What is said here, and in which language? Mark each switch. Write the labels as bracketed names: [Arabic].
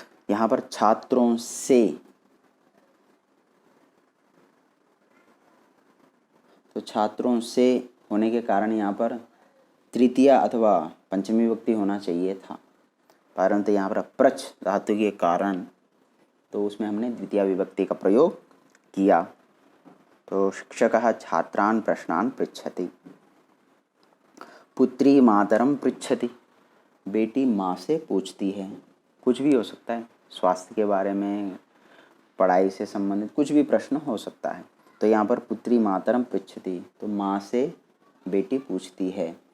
[Hindi] यहाँ पर छात्रों से, तो छात्रों से होने के कारण यहाँ पर तृतीय अथवा पंचमी विभक्ति होना चाहिए था, परंतु यहाँ पर प्रच धातु के कारण तो उसमें हमने द्वितीय विभक्ति का प्रयोग किया। [Sanskrit] तो शिक्षकः छात्रान् प्रश्नान् पृच्छति। पुत्री मातरम पृच्छति, [Hindi] बेटी माँ से पूछती है। कुछ भी हो सकता है, स्वास्थ्य के बारे में, पढ़ाई से संबंधित कुछ भी प्रश्न हो सकता है। तो यहाँ पर [Sanskrit] पुत्री मातरम पृच्छति, [Hindi] तो माँ से बेटी पूछती है।